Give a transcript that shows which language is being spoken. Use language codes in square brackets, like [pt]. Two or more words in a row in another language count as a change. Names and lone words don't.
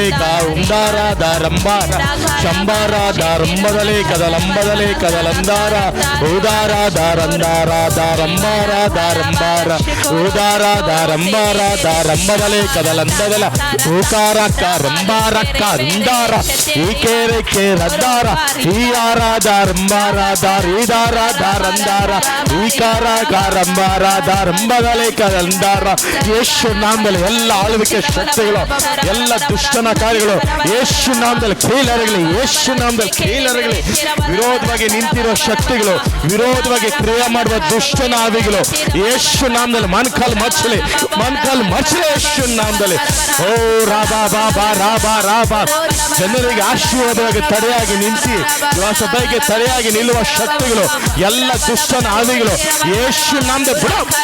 [kn] ಕಾರುಂದಾರ ದಾರಂಬಾರ ಶಂಬಾರ ದಾರಂಬದಲೇ ಕದಲಂಬದಲೇ ಕದಲಂದಾರ ಉದಾರ ದಾರಂದಾರ ದಾರಂಬಾರ ದಾರಂಬಾರ ಉದಾರ ದಾರಂಬಾರ ದಾರಂಬದಲೇ ಕದಲಂದದಲ ಓಕಾರಕ್ಕ ರಂಬಾರಕ್ಕ ರಿಂದಾರ ಈಕೇರಕ್ಕೆ ರದ್ದಾರ ಈಯಾರ ದಾರಂಬಾರ ದಾರೀದಾರ ದಾರಂದಾರ ಈಕಾರ ಗಾರಂಬಾರ ದಾರಂಬದಲೇ ಕದಲಂದಾರ ಯೇಸು ನಾಮದಲ್ಲಿ ಎಲ್ಲ ಆಳ್ವಿಕೆ ಶಕ್ತಿಗಳು ಎಲ್ಲ ದುಷ್ಟನ ಕಾರ್ಯಗಳು ಯೇಸು ನಾಮದಲ್ಲಿ ಕೀಳರಗಲಿ ಯೇಸು ನಾಮದಲ್ಲಿ ಕೀಳರಗಲಿ ವಿರೋಧವಾಗಿ ನಿಂತಿರೋ ಶಕ್ತಿಗಳು ವಿರೋಧವಾಗಿ ಕ್ರಿಯೆ ಮಾಡುವ ದುಷ್ಟನ ಆವಿಗಳು ಯೇಸು ನಾಮದಲ್ಲಿ ಮನ್ಕಲ್ ಮಚ್ಚಲಿ ಯೇಸು ನಾಮದಲ್ಲಿ ಓ ರಾಬಾ ಬಾಬಾ ರಾಬಾ ರಾಬಾ ಜನರಿಗೆ ಆಶೀರ್ವಾದವಾಗಿ ತಡೆಯಾಗಿ ನಿಂತಿ ಸಭೆಗೆ ತಡೆಯಾಗಿ ನಿಲ್ಲುವ ಶಕ್ತಿಗಳು ಎಲ್ಲ ದುಷ್ಟನ ಆವಿಗಳು ಯೇಸು ನಾಮದಲ್ಲಿ ಬಿಡು